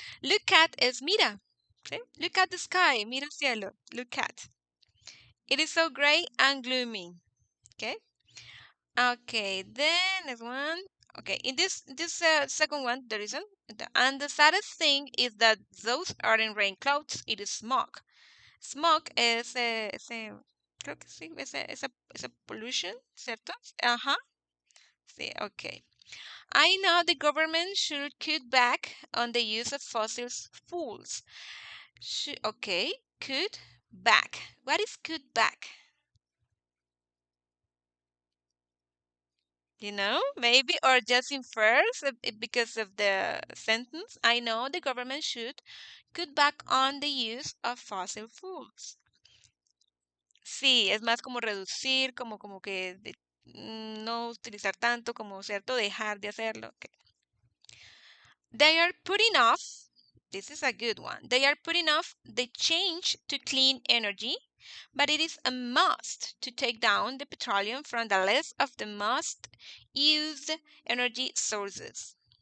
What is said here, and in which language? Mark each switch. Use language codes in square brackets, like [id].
[en] Look at is mira. ¿Sí? Look at the sky. [es] Mira el cielo. [en] Look at. It is so gray and gloomy. Okay. Okay. Then next one. Okay. In this second one, there isn't. And the saddest thing is that those aren't rain clouds. It is smoke. [es] Smoke es creo que sí, ese pollution, ¿cierto? Ajá. Sí. Okay. [en] I know the government should cut back on the use of fossil fuels. Okay, cut back. What is cut back? Maybe, or just infers because of the sentence. I know the government should cut back on the use of fossil fuels. [es] Sí, es más como reducir, como que no utilizar tanto, como cierto, dejar de hacerlo. [en] Ok. They are putting off, this is a good one, they are putting off the change to clean energy, but it is a must to take down the petroleum from the list of the most used energy sources.